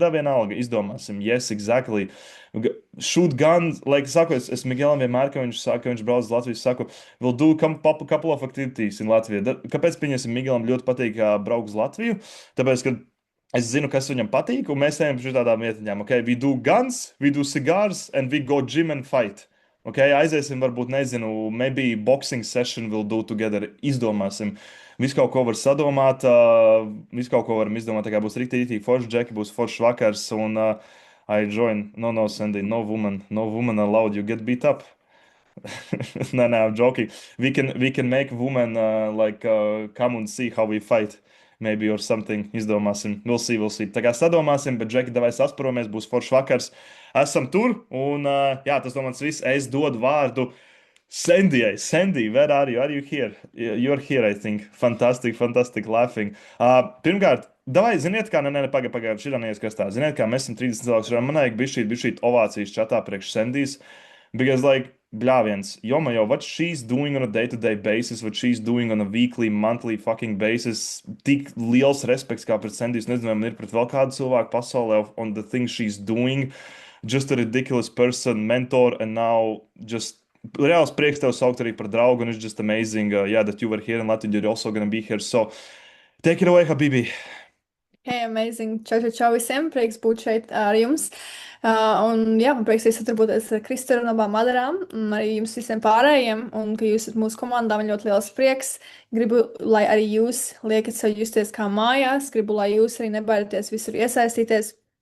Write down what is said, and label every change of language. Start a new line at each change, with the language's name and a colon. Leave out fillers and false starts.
Latvian: Da vienalga, izdomāsim.
English: Yes, exactly. Shoot gun,
Latvian: saku, es Miguelam vienmēr, kad viņš saka, ka viņš brauc uz Latviju, saku,
English: we'll do couple of activities in
Latvian: Latviju. Kāpēc, pieņemsim, Miguelam ļoti patīk braukt uz Latviju? Tāpēc, ka es zinu, kas viņam patīk, un mēs ejam pie tādām vietiņām.
English: We do guns, we do cigars, and we go gym and fight.
Latvian: Aiziesim, varbūt, nezinu,
English: maybe boxing session we'll do together.
Latvian: Izdomāsim. Visu kaut ko var sadomāt, visu kaut ko varam izdomāt. Tā kā būs rīktīgi forši, Džeki, būs foršs vakars. Un
English: I join. No, Sandy, no woman allowed. You get beat up. No, I'm joking. We can make women come and see how we fight. Maybe or something. Izdomāsim. We'll see. Tā kā sadomāsim, bet Džeki, davai sasporomies, būs foršs vakars.
Latvian: Esam tur, un jā, tas no manis viss. Es dodu vārdu Sandijai.
English: Sandy, where are you? Are you here? You're here, I think. Fantastic, laughing.
Latvian: Pirmkārt, davai, ziniet, kā, pagaid, šitā neieskrastā. Ziniet, kā mēs esam 30 cilvēku, man vajag bišķīt ovācijas čatā priekš Sandijas, because, bļāviens, jomajo,
English: what she's doing on a day-to-day basis, what she's doing on a weekly, monthly fucking basis,
Latvian: tik liels respekts kā pret Sandijas, nezinu, vai man ir pret vēl kādu cilvēku pasaulē
English: on the things she's doing. Just a ridiculous person, mentor, and now just
Latvian: reāls prieks tev saukt arī par draugu,
English: and it's just amazing, that you were here in Latvia, you're also gonna be here, so take it away, Habibi. Hey, amazing.
Latvian: Čau visiem, prieks būt šeit ar jums. Un jā, man prieks sadarboties ar Kristēru un abām Madarām, un arī jums visiem pārējiem, un ka jūs esat mūsu komandā, man ļoti liels prieks. Gribu, lai arī jūs liekat sev justies kā mājās, gribu, lai jūs arī nebaidieties visur iesaistīties.